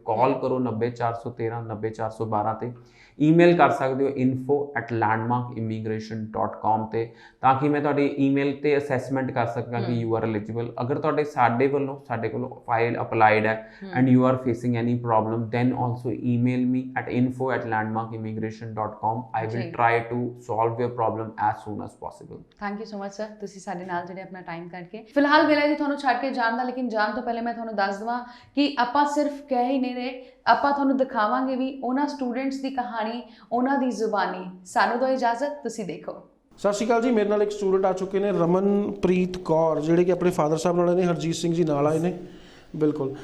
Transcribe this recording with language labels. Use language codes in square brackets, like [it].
[pa] ਕਾਲ ਕਰੋ 90413 90412 ਤੇ, ਈਮੇਲ ਕਰ ਸਕਦੇ ਹੋ info@landmarkimmigration.com ਤੇ, ਤਾਂ ਕਿ ਮੈਂ ਤੁਹਾਡੀ ਈਮੇਲ ਤੇ ਅਸੈਸਮੈਂਟ ਕਰ ਸਕਾਂ ਕਿ [en] You are eligible. [pa] ਅਗਰ ਸਾਡੇ ਕੋਲ ਫਾਈਲ ਅਪਲਾਈਡ ਹੈ [en] And you are facing any problem then also email me at info@landmarkimmigration.com। I will try to solve your problem as soon as possible। Thank you so much sir, [pa] ਤੁਸੀਂ ਸਾਡੇ ਨਾਲ ਜਿਹੜੇ ਆਪਣਾ time ਕੱਢ ਕੇ। ਫਿਲਹਾਲ ਵੇਲਾ ਜੀ ਤੁਹਾਨੂੰ ਛੱਡ ਕੇ ਜਾਣ ਦਾ, ਲੇਕਿਨ ਜਾਣ ਤੋਂ ਪਹਿਲੇ ਮੈਂ ਤੁਹਾਨੂੰ ਦੱਸ ਦੇਵਾਂ ਕਿ ਆਪਾਂ ਸਿਰਫ ਕਹਿ ਹੀ ਨਹੀਂ ਰਹੇ, ਆਪਾਂ ਤੁਹਾਨੂੰ ਦਿਖਾਵਾਂਗੇ ਵੀ ਉਹਨਾਂ ਸਟੂਡੈਂਟਸ ਦੀ ਕਹਾਣੀ, ਉਹਨਾਂ ਦੀ ਜ਼ੁਬਾਨੀ। ਸਾਨੂੰ ਦਿਓ ਇਜਾਜ਼ਤ, ਤੁਸੀਂ ਦੇਖੋ। ਸਤਿ ਸ਼੍ਰੀ ਅਕਾਲ ਜੀ। ਮੇਰੇ ਨਾਲ ਇੱਕ ਸਟੂਡੈਂਟ ਆ ਚੁੱਕੇ ਨੇ, ਰਮਨਪ੍ਰੀਤ ਕੌਰ, ਜਿਹੜੇ ਕਿ ਆਪਣੇ ਫਾਦਰ ਸਾਹਿਬ ਨਾਲ ਨੇ, ਹਰਜੀਤ ਸਿੰਘ ਜੀ ਨਾਲ ਆਏ ਨੇ। ਬਿਲਕੁਲ।